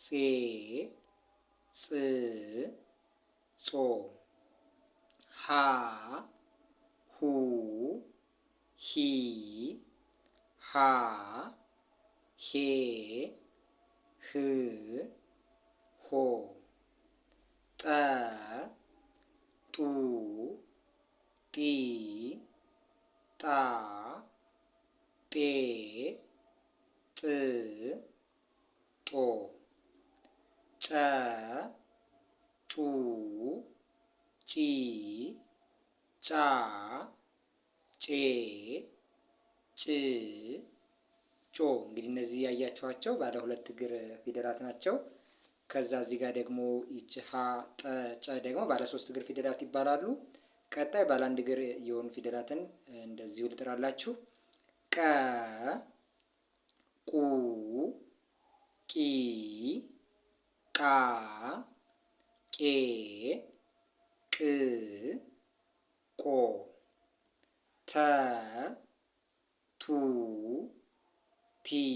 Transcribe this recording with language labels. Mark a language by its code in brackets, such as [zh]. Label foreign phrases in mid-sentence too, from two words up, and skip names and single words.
[am] ጽ፣ ጾ። ሀ፣ ሁ፣ ሂ፣ ሃ፣ ሄ፣ ህ፣ ሆ። ጠ፣ ጡ፣ ጢ፣ ጣ፣ ጤ፣ ጥ፣ ጦ። ጨ ጩ ጪ ጫ ጬ ጭ ጮ። እንግዲህ እነዚህ ያያችኋቸው ባለ ሁለት እግር ፊደላት ናቸው። ከዛ እዚህ ጋር ደግሞ ይች ሀ ጠ ጨ ደግሞ ባለ ሶስት እግር ፊደላት ይባላሉ። ቀጣይ ባለ አንድ እግር የሆኑ ፊደላትን እንደዚሁ ልጥራላችሁ። ቀ ቁ ቂ ቃ ቄ ቅ ቆ ተ ቱ ቲ